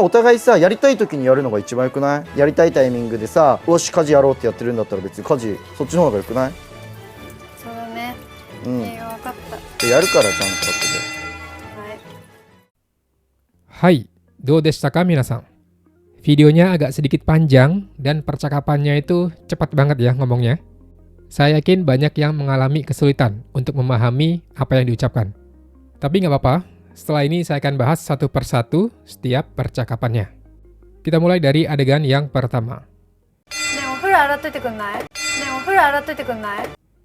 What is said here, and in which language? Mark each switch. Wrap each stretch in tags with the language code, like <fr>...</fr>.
<ja>お互いさ、やりたい時にやるのが一番よくない？やりたいタイミングでさ、よし家事やろうってやってるんだったら別に家事そっちの方がよくない？そうだね。うん。分かった。やるからちゃんと後で。はい、どうでしたか皆さん?</ja> <id>Videonya agak sedikit panjang dan percakapannya itu cepat banget ya ngomongnya. Saya yakin banyak yang mengalami kesulitan untuk memahami apa yang diucapkan. Tapi nggak apa-apa, setelah ini saya akan bahas satu persatu setiap percakapannya. Kita mulai dari adegan yang pertama.</id> <ja>ねえお風呂洗っといてくんない？ねえお風呂洗っといてくんない？</ja>